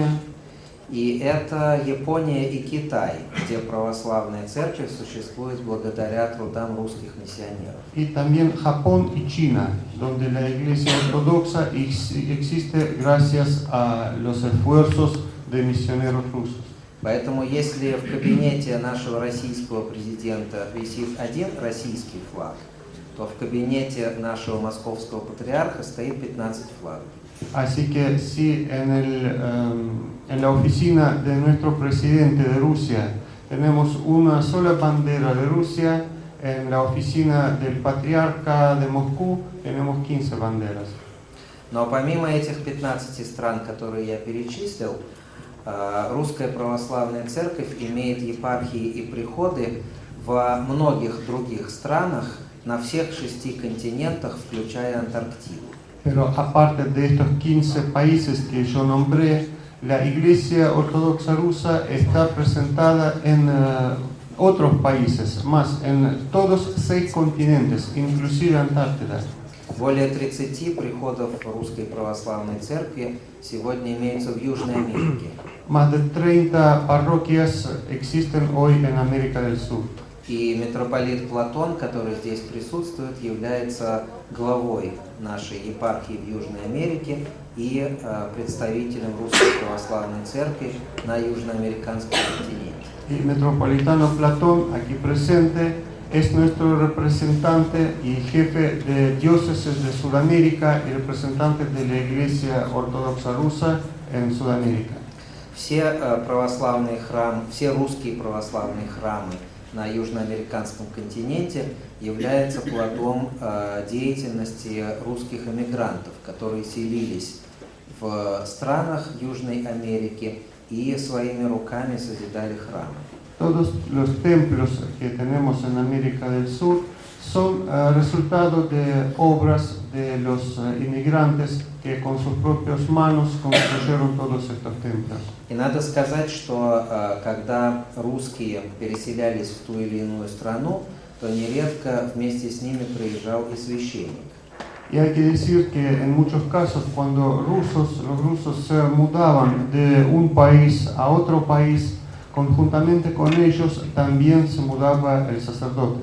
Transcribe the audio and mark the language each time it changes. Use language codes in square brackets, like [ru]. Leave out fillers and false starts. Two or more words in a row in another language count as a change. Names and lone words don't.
[ru] И это Япония и Китай, где православная церковь существует благодаря трудам русских миссионеров. [es] Y también Japón y China, donde la Iglesia Ortodoxa existe gracias a los esfuerzos de misioneros rusos. [ru] Поэтому если в кабинете нашего российского президента висит один российский флаг, то в кабинете нашего московского патриарха стоит 15 флагов. [es] Así que si en la oficina de nuestro presidente de Rusia tenemos una sola bandera de Rusia, en la oficina del patriarca de Moscú tenemos 15 banderas. [ru] Но помимо этих 15 стран, которые я перечислил, Русская Православная Церковь имеет епархии и приходы во многих других странах на всех 6 континентах, включая Антарктиду. [es] Pero aparte de estos 15 países que yo nombré, la Iglesia Ortodoxa Rusa está presentada en otros países, más en todos 6 continentes, inclusive Antártida. [ru] Более 30 приходов Русской Православной Церкви сегодня имеются в Южной Америке. [es] Más de 30 parroquias existen hoy en América del Sur. [ru] И митрополит Платон, который здесь присутствует, является главой нашей епархии в Южной Америке и представителем Русской Православной Церкви на Южноамериканском континенте. [es] Y Metropolitano Platón, aquí presente, es nuestro representante y jefe de diócesis de Sudamérica y representante de la Iglesia Ortodoxa Rusa en Sudamérica. [ru] Все русские православные храмы на южноамериканском континенте являются плодом деятельности русских эмигрантов, которые селились в странах Южной Америки и своими руками созидали храмы. [es] Todos los templos que tenemos en América del Sur son resultado de obras de los inmigrantes que con sus propias manos construyeron todos estos templos. [ru] И надо сказать, что когда русские переселялись в ту или иную страну, то нередко вместе с ними приезжал и священник. [es] Y hay que decir que en muchos casos cuando los rusos se mudaban de un país a otro país, conjuntamente con ellos también se mudaba el sacerdote.